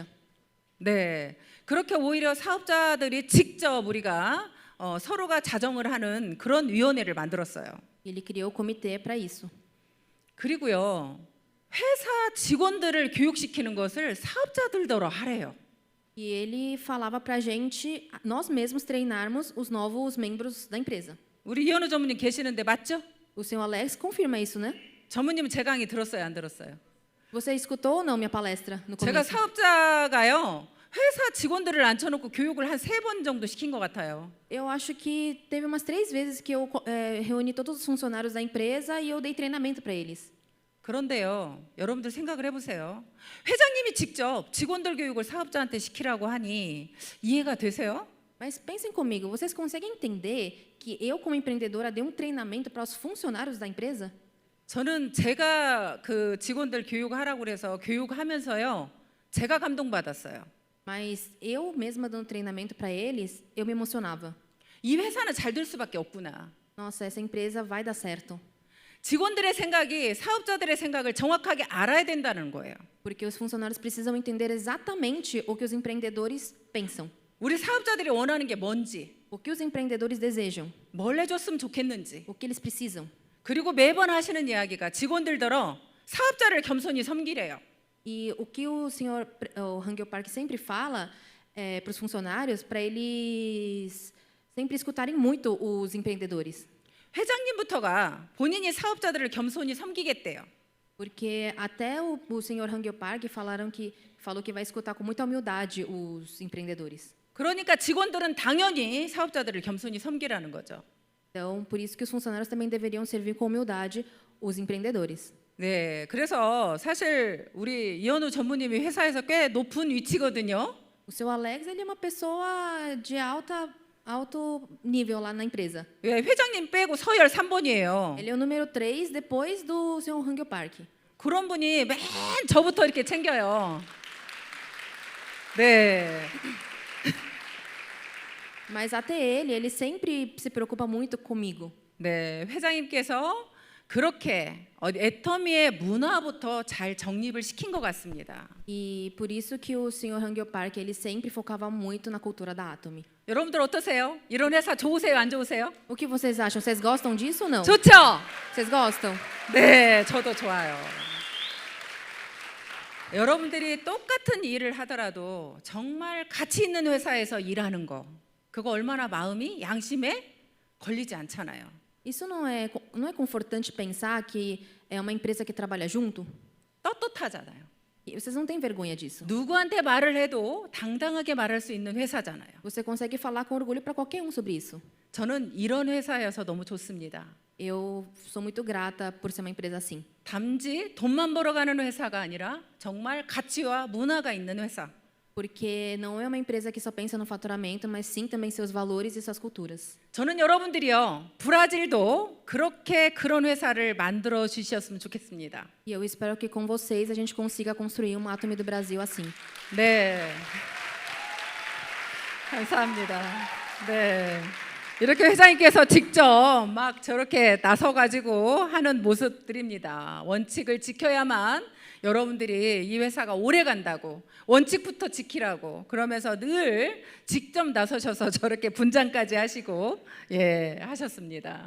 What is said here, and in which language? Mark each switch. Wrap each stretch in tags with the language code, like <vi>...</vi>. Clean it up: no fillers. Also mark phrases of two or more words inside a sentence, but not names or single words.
<ko>네, 그렇게 오히려 사업자들이 직접 우리가 서로가 자정을 하는 그런 위원회를 만들었어요.</ko> <pt>Ele criou o comitê para isso.</pt> <ko>그리고요, 회사 직원들을 교육시키는 것을 사업자들더러 하래요.</ko> <pt>E ele falava para a gente, nós mesmos treinarmos os novos membros da empresa.</pt> <ko>우리 이현우 전무님 계시는데 맞죠?</ko> <pt>O senhor Alex confirma isso, né?</pt> <ko>전무님은 제 강의 들었어요, 안 들었어요?</ko> <pt>Você escutou ou não minha palestra no</pt> <ko>제가</ko> <pt>começo?</pt> <ko>사업자가요, 회사 직원들을 앉혀놓고 교육을 한 3번 정도 시킨 것 같아요.</ko> <pt>Eu acho que teve umas 3 vezes que eu reuni todos os funcionários da empresa e eu dei treinamento para eles.</pt> <ko>그런데요, 여러분들 생각을 해보세요. 회장님이 직접 직원들 교육을 사업자한테 시키라고 하니 이해가 되세요?</ko> <pt>Mas pensem comigo, vocês conseguem entender que eu, como empreendedora, dei um treinamento para os funcionários da empresa?</pt> <ko>저는 제가 그 직원들 교육하라고 그래서 교육하면서요, 제가 감동받았어요.</ko> <pt>Mas eu mesma dando treinamento para eles, eu me emocionava.</pt> <ko>이 회사는 잘 될 수밖에 없구나.</ko> <pt>Nossa, essa empresa vai dar certo.</pt> <ko>직원들의 생각이 사업자들의 생각을 정확하게 알아야 된다는 거예요.</ko> <pt>Porque os funcionários precisam entender exatamente o que os empreendedores pensam.</pt> <ko>우리 사업자들이 원하는 게 뭔지,</ko> <pt>O que os empreendedores desejam.</pt> <ko>뭘 해줬으면 좋겠는지.</ko> <pt>O que eles precisam.</pt> <ko>그리고 매번 하시는 이야기가 직원들더러 사업자를 겸손히 섬기래요.</ko> <pt>E o que o senhor o Hangul Park sempre fala para os funcionários, para eles sempre escutarem muito os empreendedores.</pt> <ko>회장님부터가 본인이 사업자들을 겸손히 섬기겠대요.</ko> <pt>Porque até o senhor Hangul Park falou que vai escutar com muita humildade os empreendedores.</pt> <ko>그러니까 직원들은 당연히 사업자들을 겸손히 섬기라는 거죠.</ko> <pt>Então, por isso que os funcionários também deveriam servir com humildade os empreendedores.</pt> <ko>네, 그래서 사실 우리 이현우 전무님이 회사에서 꽤 높은 위치거든요.</ko> <pt>O seu Alex, ele é uma pessoa de alto nível lá na empresa.</pt> <ko>왜 회장님 빼고 서열 3번이에요.</ko> <pt>Ele é o número 3 depois do senhor Hangul Park.</pt> <ko>그런 분이 맨 저부터 이렇게 챙겨요. 네.</ko> <pt>Mas até ele sempre se preocupa muito comigo.</pt> <ko>네, 회장님께서 그렇게 애터미의 문화부터 잘 정립을 시킨 것 같습니다.</ko> <pt>E por isso que o senhor Hangul Park ele sempre focava muito na cultura da Atomy.</pt> <ko>여러분들 어떠세요? 이런 회사 좋으세요? 안 좋으세요?</ko> <pt>O que vocês acham? Vocês gostam disso ou não?</pt> <ko>좋죠?</ko> <pt>Vocês gostam?</pt> <ko>네, 저도 좋아요. 여러분들이 똑같은 일을 하더라도 정말 가치 있는 회사에서 일하는 거, 그거 얼마나 마음이 양심에 걸리지 않잖아요.</ko> <pt>Isso não é confortante pensar que é uma empresa que trabalha junto?</pt> <ko>떳떳하잖아요.</ko> <pt>E vocês não têm vergonha disso.</pt> <ko>누구한테 말을 해도 당당하게 말할 수 있는 회사잖아요.</ko> <pt>Você consegue falar com orgulho para qualquer um sobre isso.</pt> <ko>저는 이런 회사여서 너무 좋습니다.</ko> <pt>Eu sou muito grata por ser uma empresa assim.</pt> <ko>단지 돈만 벌어가는 회사가 아니라 정말 가치와 문화가 있는 회사.</ko> <pt>Porque não é uma empresa que só pensa no faturamento, mas sim também seus valores e suas culturas.</pt> <ko>저는 여러분들이요, 브라질도 그렇게 그런 회사를 만들어 주셨으면 좋겠습니다.</ko> <pt>E eu espero que com vocês a gente consiga construir uma Atomy do Brasil assim.</pt> <ko>네. 감사합니다. 네. 이렇게 회장님께서 직접 막 저렇게 나서가지고 하는 모습들입니다. 원칙을 지켜야만 여러분들이 이 회사가 오래 간다고, 원칙부터 지키라고 그러면서 늘 직접 나서셔서 저렇게 분장까지 하시고 하셨습니다.</ko>